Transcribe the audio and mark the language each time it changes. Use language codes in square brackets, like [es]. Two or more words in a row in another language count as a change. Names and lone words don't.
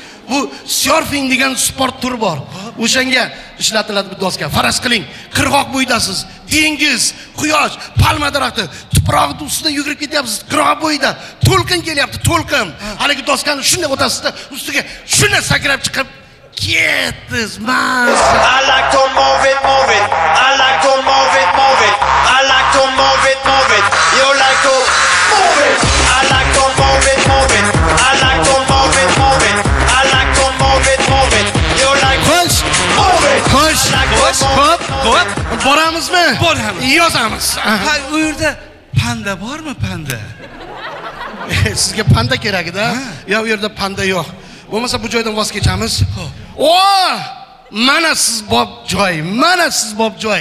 [uz] bu surfing degan sport turi bor. O'shanga ishlatiladi bu doska. Faraz qiling, qirg'oq bo'yidasiz, dengiz, quyosh, palma daraxti, tuproqning ustida yugurib ketyapsiz, qirg'oq bo'yida to'lqin kelyapti, to'lqin. Haligi doskani shunday o'tasizda, ustiga shunday sakrab chiqib ketdingiz. [en] I like to move it, move it. I like to move it, move it. I like to move it, move it. You like to move it. I like to move it, move it. I like to move it, move it. I like to move it, move it. You like to move it. [uz] Xo'sh, xo'p. Boramizmi? Boramiz. Yozamiz. Ha, u yerda panda bormi, panda? Sizga panda kerak edi, yo u yerda panda yo'q. Bo'lmasa bu joydan voz kechamiz. O, mana siz bob joy, mana siz bob joy.